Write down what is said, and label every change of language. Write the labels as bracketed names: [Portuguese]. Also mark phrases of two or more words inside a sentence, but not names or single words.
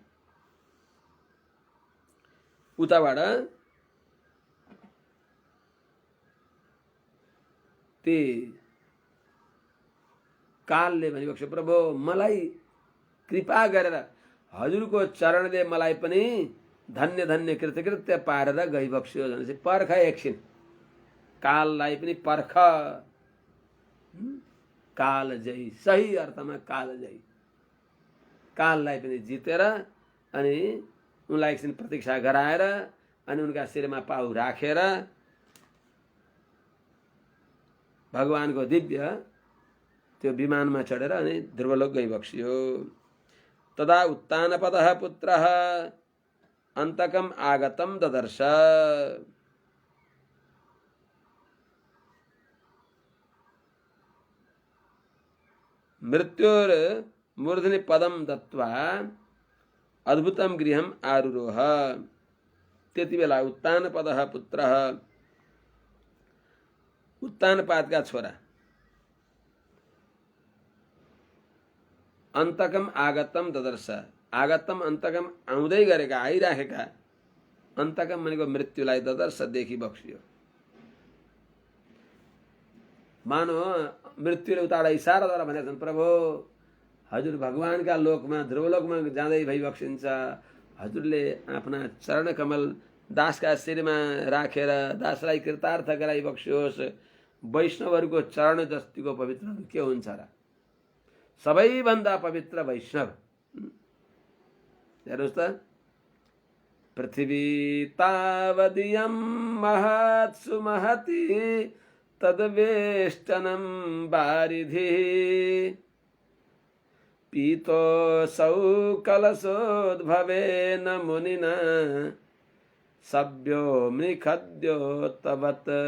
[Nepali] उताबाट ते कालले भनिबक्स्यो प्रभु मलाई कृपा गरेर हजुरको चरणले मलाई पनि धन्य धन्य कृतकृत्य पारेर गइबक्स्यो भनेपछि पर्ख एकछिन काललाई पनि पर्ख। काल जय सही अर्थमा काल जय काललाई पनि जितेर अनि उनलाई एकछिन प्रतीक्षा गराएर अनि उनका शिरमा पाउ राखेर भगवानको दिव्य त्यो विमानमा चढेर अनि ध्रुवलोक गइबक्स्यो। [Sanskrit] तदा उत्तानपदः पुत्रः अन्तकम आगतम ददर्श मृत्योर्मूर्ध्नि पदम दत्त्वा अद्भुतं गृहम् आरुरोह। [Nepali] त्यति बेला [Sanskrit] उत्तानपदः पुत्रः [Nepali] उत्तानपादका छोरा [Sanskrit] अन्तकम आगतम ददर्श आगतम अन्तकम [Nepali] आउँदै गरेका आइराखेका अन्तकम भनेको मृत्युलाई ददर्श देखिबक्स्यो। मानो मृत्युले उताबाट इसाराद्वारा भनेका छन् प्रभु हजुर भगवानका लोकमा ध्रुवलोकमा जाँदै भइबक्सिन्छ हजुरले आफ्ना चरण कमल दासका शिरमा राखेर दासलाई कृतार्थ गराइ बक्सियोस्। वैष्णवहरूको चरण जस्तिको पवित्रहरू के हुन्छ र? सबैभन्दा पवित्र वैष्णव। हेर्नुहोस् त, [Sanskrit] पृथ्वी तावदियं महत्सु महति तद्वेष्टनं वारिधि पीतोऽसौ कलशोद्भवेन मुनिना सभ्यो मृखद्योतवत्।